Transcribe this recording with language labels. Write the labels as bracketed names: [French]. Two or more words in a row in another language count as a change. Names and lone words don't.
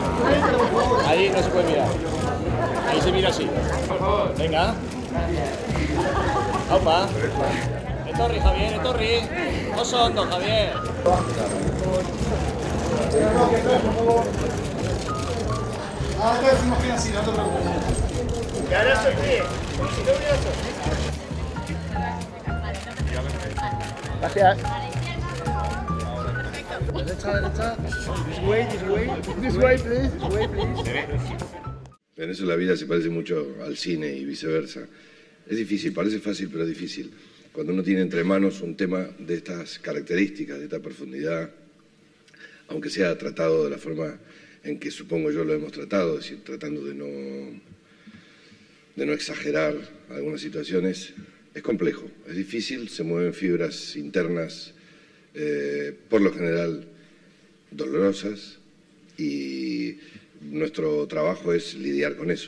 [Spanish] Ahí no se puede mirar. Ahí se mira así. Venga. Aupa. [Basque] Etorri, Javier, etorri. Oso ondo, Javier. [Spanish] Ahora decimos que así, no te preocupes. Y ahora estoy aquí. Gracias. Derecha. [English] This way, please. [Spanish] En eso la vida se parece mucho al cine y viceversa. Es difícil, parece fácil, pero es difícil. Cuando uno tiene entre manos un tema de estas características, de esta profundidad, aunque sea tratado de la forma en que supongo yo lo hemos tratado, es decir, tratando de no exagerar algunas situaciones, es complejo, es difícil, se mueven fibras internas, por lo general dolorosas, y nuestro trabajo es lidiar con eso.